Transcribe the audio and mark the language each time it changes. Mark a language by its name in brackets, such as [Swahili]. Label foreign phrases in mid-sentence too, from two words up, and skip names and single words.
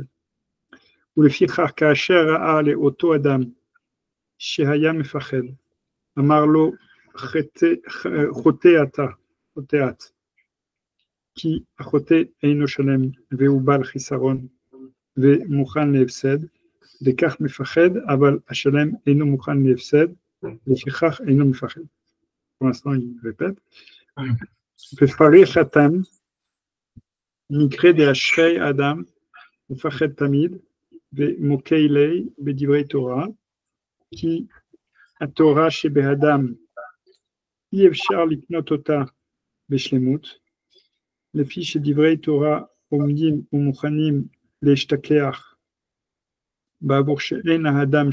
[Hebrew] ולפיכך כאשר ראה לאותו אדם שהיה מפחד, אמר לו חוטא את, כי החוטא אינו שלם והוא בעל חיסרון ומוכן להפסד, לכך מפחד, אבל השלם אינו מוכן להפסד, לפיכך אינו מפחד. [French] Pour l'instant, il répète. [Hebrew] בפריחתם נקרא דאשרי אדם מפחד תמיד ומוקי לי בדברי תורה, כי התורה שבאדם אי אפשר לקנות אותה בשלמות, לפי שדברי תורה עומדים ומוכנים להשתכח בעבור שאין האדם